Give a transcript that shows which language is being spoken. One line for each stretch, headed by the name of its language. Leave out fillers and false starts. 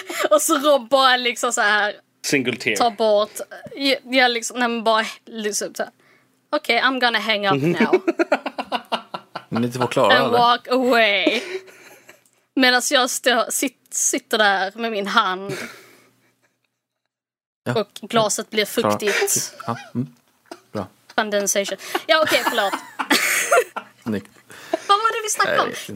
Swedish: Och så Rob bara liksom så här
English: single tear.
Swedish: Ta bort. Jag liksom, nej, men bara liksom så här.
English: Okej, okay, I'm gonna hang up now.
Swedish: Ni inte var klara,
English: and eller? Walk away.
Swedish: Medan jag sitter där med min hand. Ja. Och glaset blir fuktigt. Ja. Mm. Bra. Condensation. Ja, okej, förlåt. Vad var det vi snackade om?